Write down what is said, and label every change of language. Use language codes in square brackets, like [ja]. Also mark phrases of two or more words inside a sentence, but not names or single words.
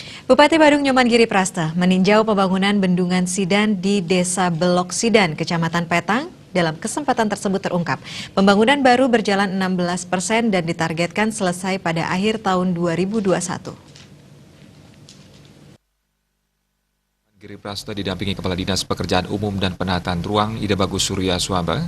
[id] Bupati Badung Nyoman Giri Prasta meninjau pembangunan bendungan Sidan di Desa Belok Sidan, Kecamatan Petang. Dalam kesempatan tersebut terungkap, pembangunan baru berjalan 16% dan ditargetkan selesai pada akhir tahun 2021. Giri Prasta didampingi Kepala Dinas Pekerjaan Umum dan Penataan Ruang Ida Bagus Surya Swamba.